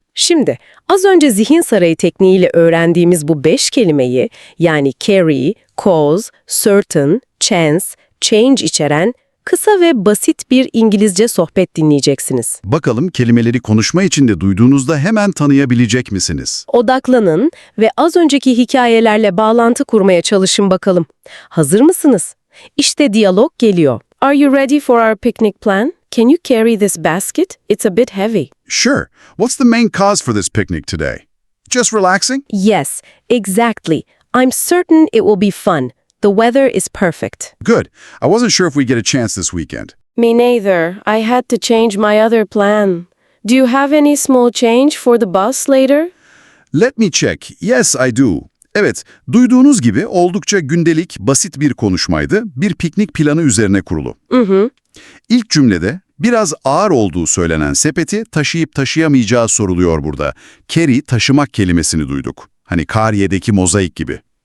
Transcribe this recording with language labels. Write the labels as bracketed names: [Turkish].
[Turkish] Şimdi az önce zihin sarayı tekniğiyle öğrendiğimiz bu 5 kelimeyi yani carry, cause, certain, chance, change içeren kısa ve basit bir İngilizce sohbet dinleyeceksiniz. Bakalım kelimeleri konuşma içinde duyduğunuzda hemen tanıyabilecek misiniz? Odaklanın ve az önceki hikayelerle bağlantı kurmaya çalışın bakalım. Hazır mısınız? İşte diyalog geliyor. [English] Are you ready for our picnic plan? Can you carry this basket? It's a bit heavy. Sure. What's the main cause for this picnic today? Just relaxing? Yes, exactly. I'm certain it will be fun. The weather is perfect. Good. I wasn't sure if we'd get a chance this weekend. Me neither. I had to change my other plan. Do you have any small change for the bus later? Let me check. Yes, I do. [Turkish] Evet, duyduğunuz gibi oldukça gündelik, basit bir konuşmaydı. Bir piknik planı üzerine kurulu. İlk cümlede biraz ağır olduğu söylenen sepeti taşıyıp taşıyamayacağı soruluyor burada. Carry, taşımak kelimesini duyduk. Hani Kariye'deki mozaik gibi.